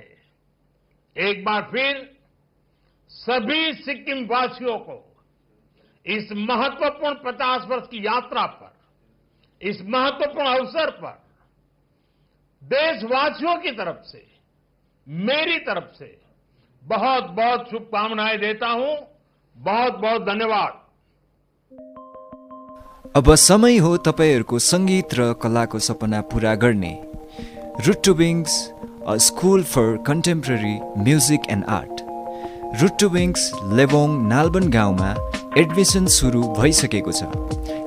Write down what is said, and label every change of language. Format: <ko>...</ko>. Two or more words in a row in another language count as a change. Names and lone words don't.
<hi>एक बार फिर सभी सिक्किम वासियों को इस महत्वपूर्ण 50 वर्ष की यात्रा पर, इस महत्वपूर्ण अवसर पर देशवासियों की तरफ से, मेरी तरफ से बहुत बहुत शुभकामनाएं देता हूं। बहुत बहुत धन्यवाद।</hi> <ne>अब समय हो तपाईहरूको संगीत र कलाको सपना पूरा गर्ने।</ne> <en>Root to Wings, a school for contemporary music and art.</en> <ne>रुट टु विङ्स लेबोङ नाल्बन गाउँमा एडमिसन सुरु भइसकेको छ।</ne>